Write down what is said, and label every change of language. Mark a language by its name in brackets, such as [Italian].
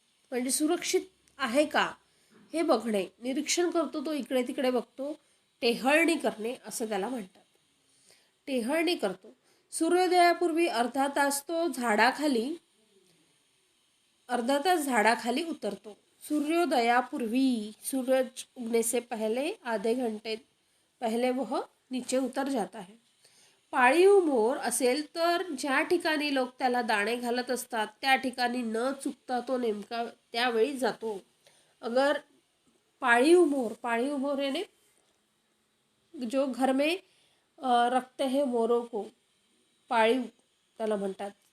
[Marathi] म्हणजे सुरक्षित आहे का हे बघणे. निरीक्षण करतो तो, इकडे तिकडे बघतो. टेहळणी करणे असं त्याला म्हणतात. टेहळणी करतो. सूर्योदयापूर्वी अर्धा तास झाडाखाली उतरतो. सूर्योदयापूर्वी, [Hindi] सूरज उगने से पहले आधे घंटे पहले वह नीचे उतर जाता है. [Marathi] पाळीव मोर असेल तर ज्या ठिकाणी लोक त्याला दाणे घालत असतात त्या ठिकाणी न चुकता तो नेमका त्यावेळी जातो. [Hindi] अगर पाळीव मोर यानी जो घर में रखते हैं मोरों को, [Marathi] पाळीव त्याला म्हणतात.